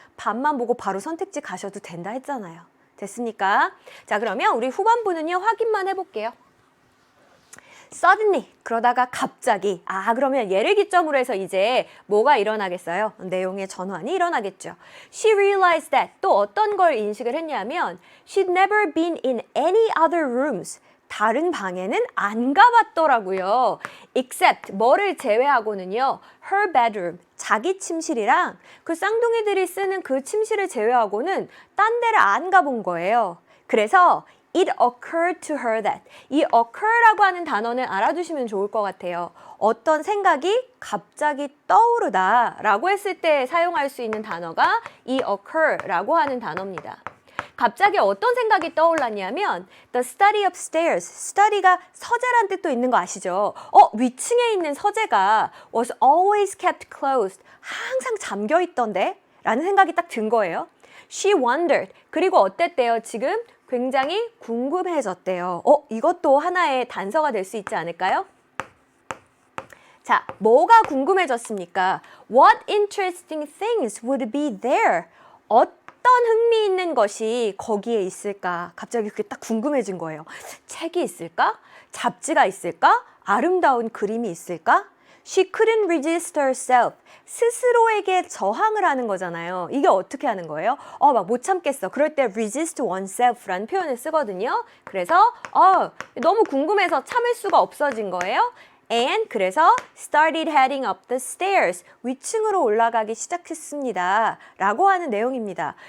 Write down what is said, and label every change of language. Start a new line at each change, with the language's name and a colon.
Korean: 답만 보고 바로 선택지 가셔도 된다 했잖아요. 됐습니까? 자, 그러면 우리 후반부는요, 확인만 해볼게요. suddenly, 그러다가 갑자기. 아, 그러면 얘를 기점으로 해서 이제 뭐가 일어나겠어요? 내용의 전환이 일어나겠죠.
English: She realized that.
Korean: 또 어떤 걸 인식을 했냐면
English: She'd never been in any other rooms.
Korean: 다른 방에는 안 가봤더라고요. Except, 뭐를 제외하고는요.
English: Her bedroom,
Korean: 자기 침실이랑 그 쌍둥이들이 쓰는 그 침실을 제외하고는 딴 데를 안 가본 거예요. 그래서
English: It occurred to her that.
Korean: 이 occur라고 하는 단어는 알아두시면 좋을 것 같아요. 어떤 생각이 갑자기 떠오르다 라고 했을 때 사용할 수 있는 단어가 이 occur라고 하는 단어입니다. 갑자기 어떤 생각이 떠올랐냐면
English: The study upstairs,
Korean: study가 서재란 뜻도 있는 거 아시죠? 위층에 있는 서재가
English: was always kept closed,
Korean: 항상 잠겨 있던데? 라는 생각이 딱 든 거예요.
English: She wondered,
Korean: 그리고 어땠대요? 지금 굉장히 궁금해졌대요. 이것도 하나의 단서가 될 수 있지 않을까요? 자, 뭐가 궁금해졌습니까?
English: What interesting things would be there?
Korean: 어떤 흥미있는 것이 거기에 있을까? 갑자기 그게 딱 궁금해진 거예요. 책이 있을까? 잡지가 있을까? 아름다운 그림이 있을까?
English: She couldn't resist herself.
Korean: 스스로에게 저항을 하는 거잖아요. 이게 어떻게 하는 거예요? 막 못 참겠어. 그럴 때 resist oneself라는 표현을 쓰거든요. 그래서 너무 궁금해서 참을 수가 없어진 거예요.
English: And
Korean: 그래서
English: started heading up the stairs.
Korean: 위층으로 올라가기 시작했습니다. 라고 하는 내용입니다.